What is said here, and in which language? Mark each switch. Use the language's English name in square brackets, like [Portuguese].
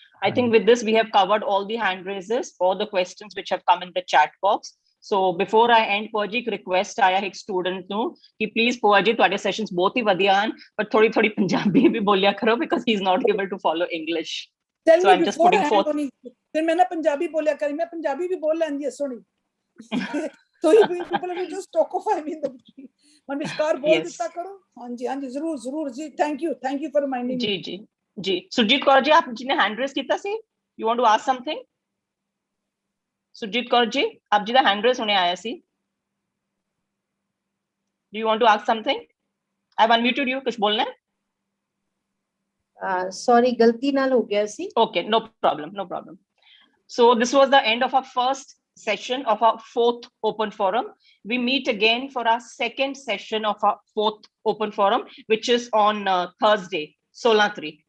[English] I think with this we have covered all the hand raises, all the questions which have come in the chat box. So before I end, Paul ji, request [Punjabi] ਆਇਆ ਇੱਕ student ਨੂੰ ਕਿ [English] please Paul ji [Punjabi] ਤੁਹਾਡੇ sessions ਬਹੁਤ ਹੀ ਵਧੀਆ ਹਨ ਪਰ ਥੋੜੀ ਪੰਜਾਬੀ ਵੀ ਬੋਲਿਆ ਕਰੋ [English] because he is not able to follow English. So I'm just putting forth. [Punjabi] ਫਿਰ ਮੈਂ ਨਾ ਪੰਜਾਬੀ ਬੋਲਿਆ ਕਰੀ ਮੈਂ ਪੰਜਾਬੀ ਵੀ ਬੋਲ ਲੈਂਦੀ ਐ ਸੋਹਣੀ [English] so you people will just talk of me in the man [Punjabi] ਵਿਚਕਾਰ ਬੋਲ ਦਿੱਤਾ ਕਰੋ ਹਾਂਜੀ ਹਾਂਜੀ ਜ਼ਰੂਰ ਜੀ [English] thank you for reminding me [Punjabi] ਜੀ ਸੁਰਜੀਤ ਕੌਰ ਜੀ ਆਪ ਜੀ ਨੇ hand raise ਕੀਤਾ ਸੀ [English] you want to ask something [Punjabi] Surjit Kaur ji ਆਪ ਜੀ ਦਾ hand raise ਹੁਣੇ ਆਇਆ ਸੀ [English] do you want to ask something I've unmuted you [Punjabi] ਕੁਝ ਬੋਲਣਾ ਹੈ sorry galti naal ho gaya si [English] okay no problem so this was the end of our first session of our 4th open forum. We meet again for our second session of our 4th open forum, which is on Thursday, 16/3.